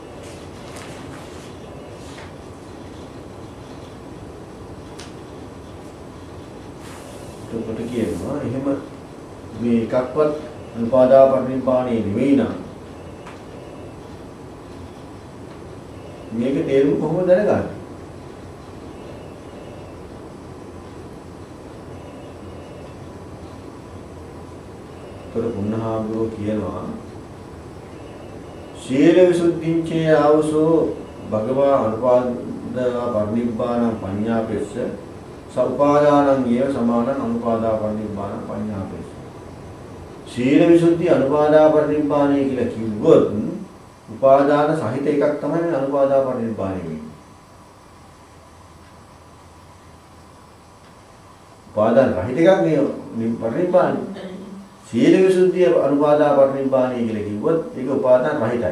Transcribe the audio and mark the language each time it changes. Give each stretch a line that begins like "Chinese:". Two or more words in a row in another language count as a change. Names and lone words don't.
Sinhala: එතකොට කියනවා එහෙම මේ එකක්වත් අනුපාදා පරිනිබ්බාණය නෙවෙයි නම් මේකේ තේරුම කොහොමද දැනගන්නේ? තොර පුන්නහාමුදුරුවෝ කියනවා
Pali: සීල විසුද්ධිංචේ ආවසෝ භගවා අනුපාදා පරිනිබ්බාණං පඤ්ඤාපෙස්ස සඋපාදානං ඒව සමානං අනුපාදා පරිනිබ්බාණං පඤ්ඤාපෙස්ස.
Sinhala: සීල විසුද්ධි අනුපාදා පරිනිබ්බාණය කියලා කිව්වොත් උපාදාන සහිත එකක් තමයි මේ අනුපාදා පරිනිබ්බාණය වෙන්නේ. උපාදාන රහිත එකක් මේ පරිනිබ්බාණය. සීල විසුද්ධිය අනුපාදා පරිනිබ්බාණය කියලා කිව්වොත් ඒක උපාදාන රහිතයි.